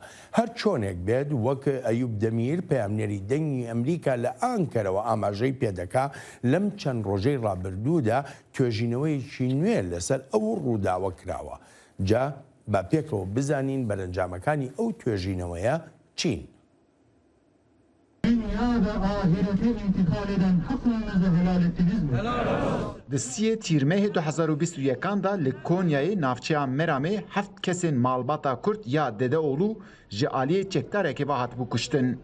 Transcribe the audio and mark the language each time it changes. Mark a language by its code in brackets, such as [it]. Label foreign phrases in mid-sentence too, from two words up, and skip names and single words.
[ckb] هەر چۆنێک بێت وەک ئەیوب دەمیر پەیامنێری دەنگی ئەمریکا لە ئانکەرەوە ئاماژەی پێدەکا لەم چەند ڕۆژەی ڕابردوودا توێژینەوەیکی نوێ لەسەر ئەو ڕووداوە کراوە. جا با پێکەوە بزانین بەرەنجامەکانی ئەو توێژینەوەیە چین. [ku] Di tîrmehê 2021 da li Konyayê navçeya Meramê 7 kesên malbata Kurd ya Dedeoğlu ji aliyê çekdarekê ve hatibû kuştin.